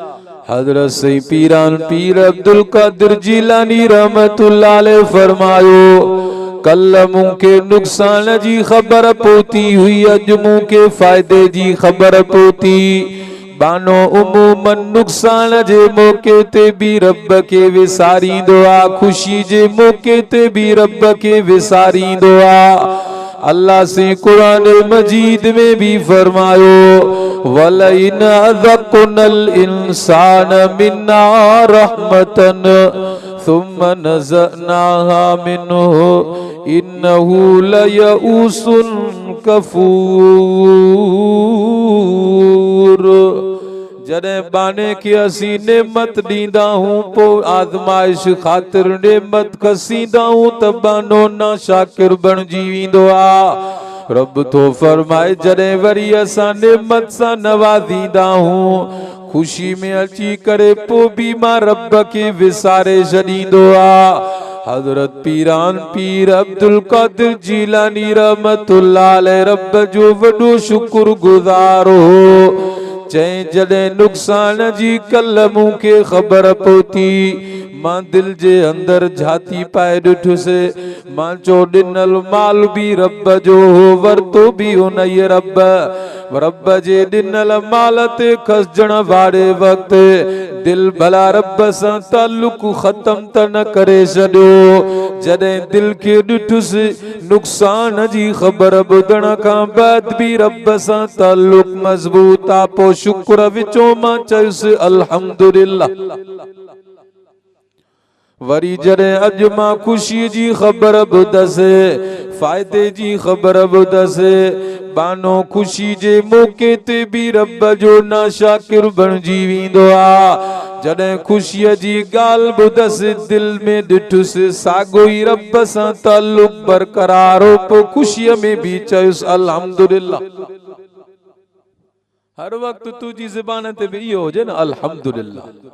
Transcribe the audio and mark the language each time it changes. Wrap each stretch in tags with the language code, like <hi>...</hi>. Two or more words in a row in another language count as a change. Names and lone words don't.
<sd>हज़रत सही पीरान पीर अब्दुल कादिर जीलानी</sd> <ar>رحمة الله عليه</ar> <sd>फरमायो कल मूंखे नुक़सान जी ख़बर पहुती हुई, अॼु मूंखे फ़ाइदे जी ख़बर पहुती। बानो उमूमन नुक़सान जे मौके ते भी रब के विसारींदो आहे, ख़ुशी जे मौके ते भी रब के विसारींदो आहे। अल्लाह से कुरान मजीद में भी फरमायो</sd> <ar>ولئن أذقنا الإنسان منا رحمة ثم نزعناها منه إنه ليئوس كفور.</ar> <sd>जॾहिं बाने के असी नेमत ॾींदा हूं पो आज़माइश ख़ातिर नेमत खसींदा हूं त बानो ना शाकिर बणिजी वेंदो आहे। रब तो फरमाए जॾहिं वरी असां नेमत सां नवाज़ींदा हूं खुशी में अची करे पोइ बि मां रब खे विसारे छॾींदो आ। हज़रत पीरान पीर अब्दुल कादिर जीलानी</sd> <ar>رحمة الله عليه</ar> <sd>रब जो वॾो शुक्रगुज़ार हो। चई जॾहिं नुक़सान जी कल मूंखे ख़बर पहुती मां दिल जे अंदर झाती पाए ॾिठुसि मां चो ॾिनल माल भी रब जो हो वरतो भी उन रब जे ॾिनल माल ते खसजण वारे वक्त दिल भला रब सां ताल्लुक ख़त्म त न करे छॾियो। जॾहिं दिल खे ॾिठुसि नुक़सान जी ख़बर ॿुधण खां बाद भी रब सां ताल्लुक मज़बूत आ पोइ शुक्र विचो मां चयुसि अल्हम्दुलिल्लाह। वरी जॾहिं अॼु मां खुशी जी ख़बर ॿुधसि फ़ाइदे जी ख़बर ॿुधसि बानो खुशी जे मौके ते भी रब जो नाशाकिर बणिजी वेंदो आ। जॾहिं खुशीअ जी ॻाल्हि ॿुधसि दिल में ॾिठुसि साॻियो ई रब सां ताल्लुक बरक़रार हो पोइ खुशीअ में भी चयुसि अल्हम्दुलिल्लाह। हर वक्त तुझी ज़बान ते भी इहो हुजे न अल्हम्दुलिल्लाह।</sd>